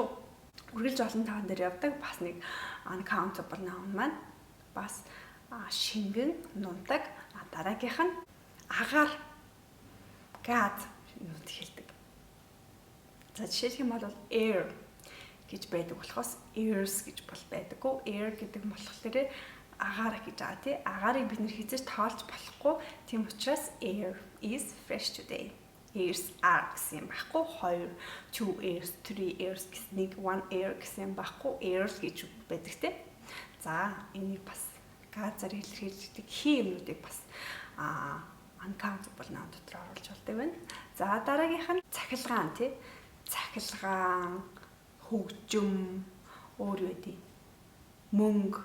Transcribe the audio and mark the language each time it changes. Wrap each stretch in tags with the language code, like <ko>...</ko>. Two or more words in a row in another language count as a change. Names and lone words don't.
<mn>Үргэлж олон тоон дээр явдаг бас нэг</mn> <en>uncountable noun</en> <mn>маань бас шингэн, нунтаг, дараагийнх нь агаар, газ юмуд хэлдэг. За, жишээлх юм бол air гэж байдаг болохоос airs гэж бол байдаггүй. Air гэдэг нь болохоор агаар гэж байгаа тий. Агаарыг бид нэр хизээж тоолж болохгүй. Тийм учраас</mn> <en>air is fresh today. Airs are</en> <mn>гэсэн юм байхгүй. 2 airs, 3 airs гэсэн 1 air гэсэн юм байхгүй. Airs гэж байдаг тий. За, энийг бас газар илэрхийлдэг юмнуудыг бас</mn> <en>uncountable noun</en> <mn>дотор оруулж болдог байна. За, дараагийнх нь цахилгаан тий. Цахилгаан, хөгжим, өөр юу гэдэг мөнгө.</mn>